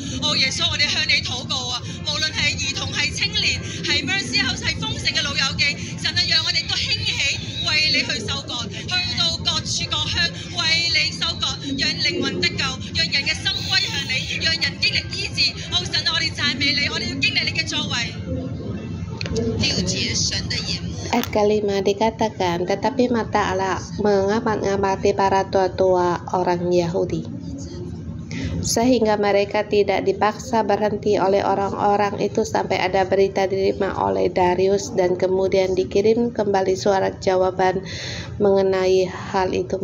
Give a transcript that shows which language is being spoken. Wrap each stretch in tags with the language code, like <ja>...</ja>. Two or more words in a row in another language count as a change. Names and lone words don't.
<yue>耶穌，我哋向你禱告啊！無論係兒童、係青年、係 Mercy House、係豐盛嘅老友記，神啊，讓我哋都興起為你去收割，去到各處各鄉為你收割，讓靈魂得救，讓人嘅心歸向你，讓人經歷醫治。神啊，我哋讚美你，我哋要經歷你嘅作為。6節神的眼目。</yue> <id>Ayat kelima dikatakan, tetapi mata Allah mengamati para tua-tua orang Yahudi, sehingga mereka tidak dipaksa berhenti oleh orang-orang itu sampai ada berita diterima oleh Darius, dan kemudian dikirim kembali surat jawaban mengenai hal itu.</id>